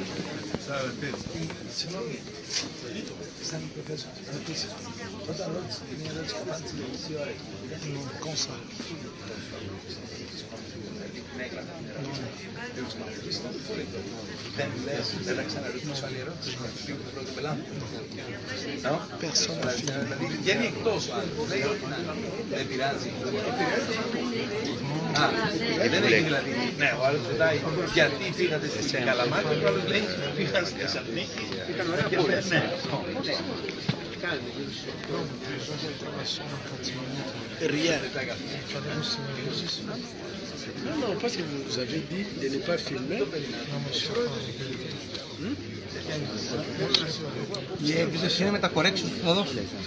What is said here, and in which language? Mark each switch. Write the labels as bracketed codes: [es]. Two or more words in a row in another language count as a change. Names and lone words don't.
[fr] Comme ça. Personne n'a fini. [el] Vieni εκτός, λέει ότι δεν πειράζει. Δεν έχει δηλαδή. Ναι, ο άλλος ρωτάει γιατί πήγατε στην Καλαμάτα και ο άλλος λέει πήγαν στη Θεσσαλονίκη. Ήταν ωραία πόλη. Ναι. [fr] Rien. Non, non, parce que vous avez dit de ne pas filmer. [el] Η έκθεση είναι με τα corrections που θα δώσω.